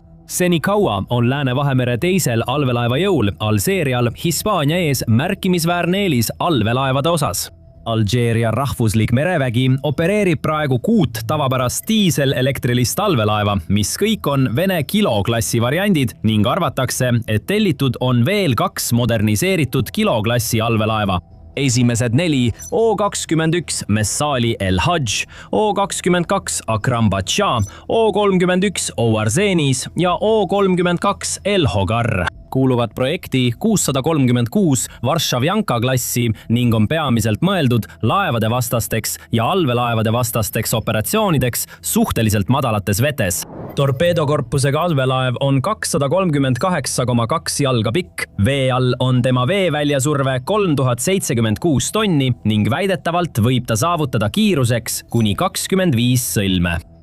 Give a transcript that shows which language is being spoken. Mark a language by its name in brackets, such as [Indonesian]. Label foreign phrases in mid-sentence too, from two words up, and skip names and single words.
[Estonian] Seni kaua on Lääne-Vahemere teisel allveelaeva jõul Alžeerial Hispaania ees märkimisväärne eelis allveelaevade osas. Alžeeria rahvuslik merevägi opereerib praegu 6 tavapärast diiselelektrilist allveelaeva, mis kõik on Vene kiloklassi variandid ning arvatakse, et tellitud on veel 2 moderniseeritud kiloklassi allveelaeva. Esimesed 4 O-21 Messali El Hajj, O-22 Akram Bacha, O-31 Ouarzenis ja O-32 El Hogar kuuluvad projekti 636 Varshavjanka klassi ning on peamiselt mõeldud laevade vastasteks ja allveelaevade vastasteks operatsioonideks suhteliselt madalates vetes. Torpeedokorpusega allveelaev on 238,2 jalga pikk, vee all on tema veeväljasurve 3076 tonni ning väidetavalt võib ta saavutada kiiruseks kuni 25 sõlme.